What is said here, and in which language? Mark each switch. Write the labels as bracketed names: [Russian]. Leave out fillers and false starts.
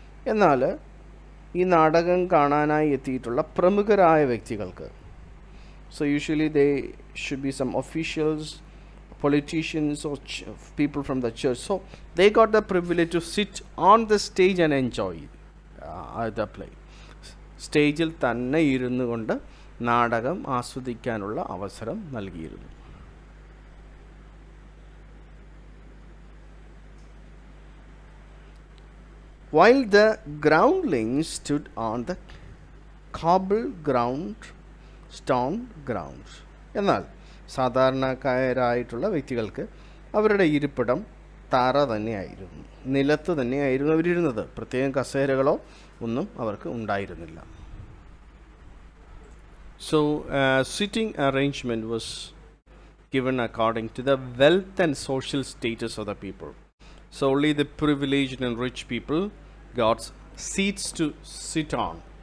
[Malayalam] എന്നാൽ ഈ നാടകം കാണാനായി എത്തിയിട്ടുള്ള പ്രമുഖരായ വ്യക്തികൾക്ക്, [English] so usually they should be some officials, politicians or people from the church, so they got the privilege to sit on the stage and enjoy the play. [Malayalam] സ്റ്റേജിൽ തന്നെ ഇരുന്നു കൊണ്ട് നാടകം ആസ്വദിക്കാനുള്ള അവസരം നൽകിയിരുന്നു. [English] While the groundlings stood on the cobble ground, stone ground. [Malayalam] എന്നാൽ സാധാരണക്കാരായിട്ടുള്ള വ്യക്തികൾക്ക് അവരുടെ ഇരിപ്പിടം തറ തന്നെയായിരുന്നു, നിലത്ത് തന്നെയായിരുന്നു അവരിരുന്നത്. പ്രത്യേകം കസേരകളോ ഒന്നും അവർക്ക് ഉണ്ടായിരുന്നില്ല. [English] So sitting arrangement was given according to the wealth and social status of the people. So only the privileged and rich people got seats to sit on.